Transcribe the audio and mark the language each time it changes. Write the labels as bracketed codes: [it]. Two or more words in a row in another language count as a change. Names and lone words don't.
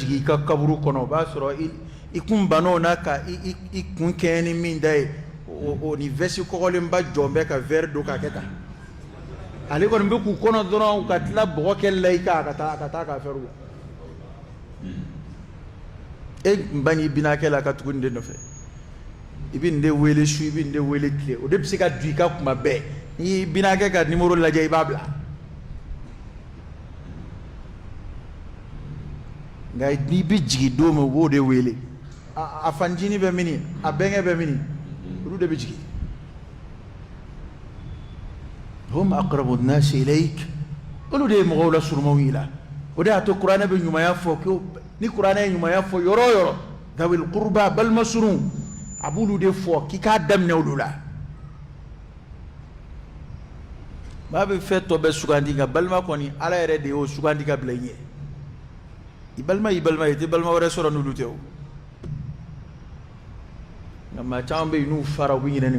[bm] jigin i ka kaburu kɔnɔ o b'a sɔrɔ i kun bann'o na ka i kun kɛɲɛ ni min da ye o ni vɛsi kɔgɔlenba jɔn bɛ ka verre don k'a kɛ tan ale kɔni bɛ k'u kɔnɔ dɔrɔn ka tila bɔgɔ kɛli la i kan ka taa k'a fɛrɛ la e ba n'i binakɛ la ka tugu nin de nɔfɛ i bɛ nin de wele su i bɛ nin de wele tile o de bɛ se ka don i ka kuma bɛɛ n'i binakɛ ka nimoro lajɛ i b'a bila nka n'i bɛ jigin don min o b'o de wele a fancinin bɛ mini a bɛnkɛ bɛ mini olu de bɛ jigin [ar] هم أقرب الناس إليك [bm] olu de ye mɔgɔw la surunmaw y'i la o de y'a to kuranɛ bɛ ɲumanya fɔ ko ni kuranɛ ye ɲumanya fɔ yɔrɔ o yɔrɔ [ar] ذوي القربى [bm] balima surun a b'olu de fɔ k'i k'a daminɛ olu la maa bɛ fɛn tɔ bɛɛ sugandi nka balima kɔni ala yɛrɛ de y'o sugandi ka bila i ɲɛ i balima y'i balima ye i tɛ balima wɛrɛ sɔrɔ n'olu tɛ o ma caman bɛ yen n'u fara u bɛ ɲinɛni